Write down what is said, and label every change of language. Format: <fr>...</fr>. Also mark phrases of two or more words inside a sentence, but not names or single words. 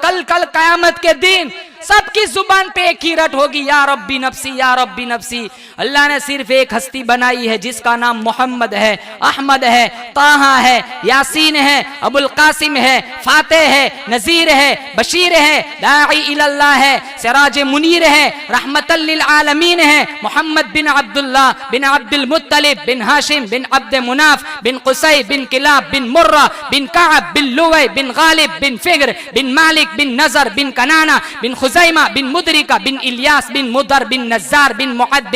<hi>कल कयामत के दिन सबकी जुबान पे एक ही रट होगी,</hi> <ar>يا ربي نفسي يا ربي نفسي.</ar> <hi>अल्लाह ने सिर्फ एक हस्ती बनाई है जिसका नाम मोहम्मद है, अहमद है, ताहा है, यासीन है, अबुल कासिम है, फातेह है, नजीर है, बशीर है,</hi> <ar>داعي إلى الله</ar> <hi>है,</hi> <ar>سراج منير</ar> <hi>है,</hi> <ar>رحمة للعالمين</ar> <hi>है। मोहम्मद बिन अब्दुल्लाह बिन अब्दुल मुत्तलिब बिन हाशिम बिन अब्द मुनाफ बिन कुसै बिन किलाब बिन मुर्रा बिन काब बिन लुवै बिन गालिब बिन फिग्र बिन मालिक बिन नजर बिन कनाना बिन खुजैमा बिन मुदरिका बिन इलियास बिन मुदर बिन नज़ार बिन मुअद बिन</hi>